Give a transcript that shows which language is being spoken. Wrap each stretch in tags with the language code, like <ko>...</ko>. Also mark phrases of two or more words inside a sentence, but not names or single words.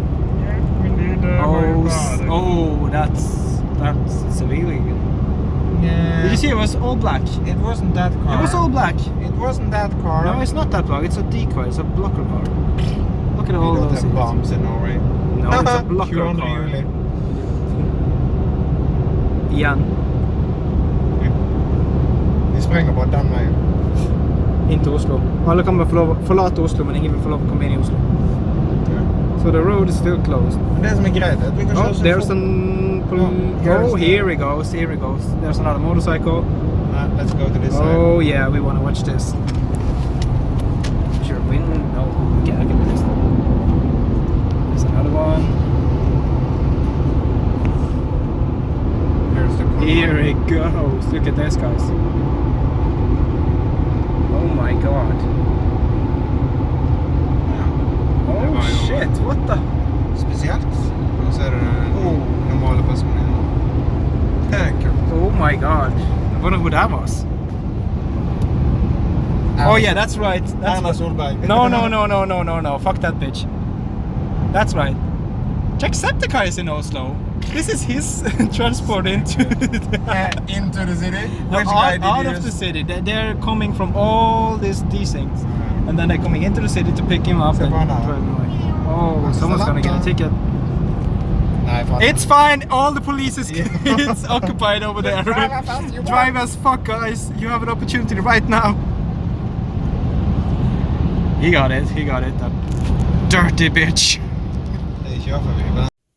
<en>Oh, that's severely good. Yeah. Did you see it was all black? It wasn't that car. It was all black. It wasn't that car. No, it's not that black. It's a decoy. It's a blocker car. Look at all We don't those have bombs in Norway. No, it's a blocker car.</en> <no>Igjen. De sprenger bare den veien. Inn til Oslo. Alle kan forlate Oslo, men ingen vil få lov å komme inn i Oslo.</no> <en>So the road is still closed.</en> <no>Men det som er greit, at vi kan</no> <en>Oh, there's an... Oh, here he goes. There's another motorcycle. Let's go to this side. Oh yeah, we want to watch this. Sure, win. No, okay, I can do this. There's another one. Here's the car. Here it goes. Look at this, guys. Oh my god. Oh shit, what the?</en> <no>Spesielt. Og så er det normale personer. Det er kult.</no> <en>Oh my god. I wonder who that was. Oh yeah, that's right. That's Erna Solberg. No. Fuck that bitch. That's right. Jacksepticeye is in Oslo. This is his transport into Into the city? No, Which guy did out you of the use? city. They're coming from all these things, and then they're coming into the city to pick him up and drive him away. Oh, someone's gonna get a ticket.</en> <no>Nei, faen.</no> <en>It's fine. All the police is it's occupied over there. Drive as fuck, guys. You have an opportunity right now. He got it. That dirty bitch.</en> <no>Det er ikke for vi.</no>